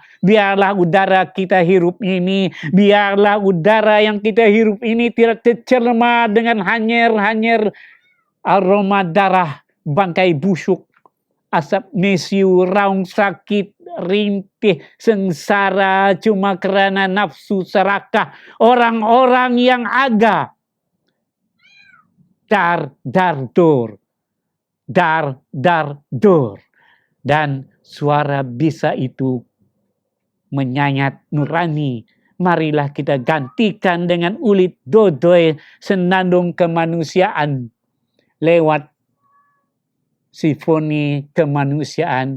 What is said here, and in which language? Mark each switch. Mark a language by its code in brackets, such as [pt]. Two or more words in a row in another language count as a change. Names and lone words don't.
[ms] Biarlah udara kita hirup ini, biarlah udara yang kita hirup ini tidak tercemar dengan hanyir-hanyir aroma darah, bangkai busuk, asap mesiu, raung sakit, rintih, sengsara cuma kerana nafsu serakah orang-orang yang aga. Dar-dar-dor. Dan suara bisa itu menyayat nurani. Marilah kita gantikan dengan ulit dodoi senandung kemanusiaan lewat simfoni kemanusiaan.